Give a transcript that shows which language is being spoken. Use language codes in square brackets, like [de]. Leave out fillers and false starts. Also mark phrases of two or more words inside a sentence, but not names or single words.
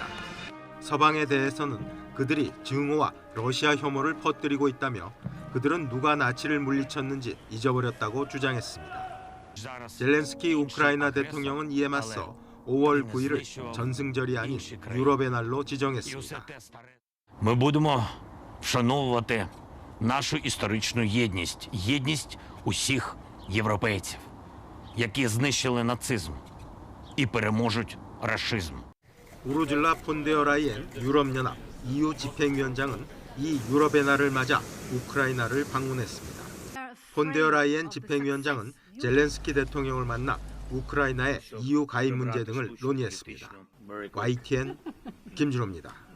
[ko] 서방에 대해서는 그들이 증오와 러시아 혐오를 퍼뜨리고 있다며 그들은 누가 나치를 물리쳤는지 잊어버렸다고 주장했습니다. 젤렌스키 우크라이나 대통령은 이에 맞서 5월 9일을 전승절이 아닌 유럽의 날로 지정했습니다. [uk] Ми будемо вшановувати нашу історичну єдність, єдність усіх європейців, які знищили нацизм і переможуть рашизм. [ko] 우르줄라 폰데어 라이엔 유럽연합 EU 집행위원장은 이 유럽의 날을 맞아 우크라이나를 방문했습니다. 폰데어 라이엔 집행위원장은 젤렌스키 대통령을 만나 우크라이나의 EU 가입 문제 등을 논의했습니다. YTN 김준호입니다.